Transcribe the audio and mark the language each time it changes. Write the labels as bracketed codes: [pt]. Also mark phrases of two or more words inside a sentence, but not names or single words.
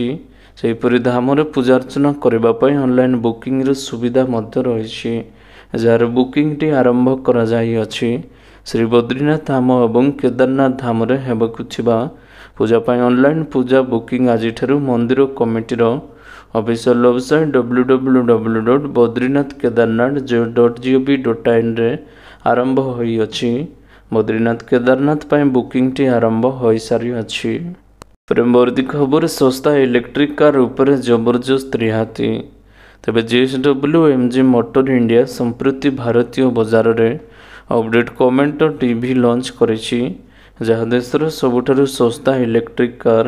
[or] ସେହିପରି ଧାମରେ ପୂଜାର୍ଚ୍ଚନା କରିବା ପାଇଁ [en] online bookingr [or] ସୁବିଧା ମଧ୍ୟ ରହିଛି, ଯାହାର ବୁକିଂଟି ଆରମ୍ଭ କରାଯାଇଅଛି। ଶ୍ରୀ ବଦ୍ରିନାଥ ଧାମ ଏବଂ କେଦାରନାଥ ଧାମରେ ହେବାକୁ ଥିବା ପୂଜା ପାଇଁ ଅନଲାଇନ୍ ପୂଜା ବୁକିଂ ଆଜିଠାରୁ ମନ୍ଦିର କମିଟିର [en] official website [or] www.badrinathkedarnath.gov.in ଆରମ୍ଭ ହୋଇଅଛି। ବଦ୍ରିନାଥ କେଦାରନାଥ ପାଇଁ ବୁକିଂଟି ଆରମ୍ଭ ହୋଇସାରିଅଛି। ପରବର୍ତ୍ତୀ ଖବର ଶସ୍ତା [en] electric car [or] ଉପରେ ଜବରଦସ୍ତ ରିହାତି। ତେବେ JSW MG ମୋଟର ଇଣ୍ଡିଆ ସମ୍ପ୍ରତି ଭାରତୀୟ ବଜାରରେ ଅପଡେଟ୍ କମେଣ୍ଟର ଟିଭି ଲଞ୍ଚ କରିଛି, ଯାହା ଦେଶର ସବୁଠାରୁ ଶସ୍ତା [en] electric car.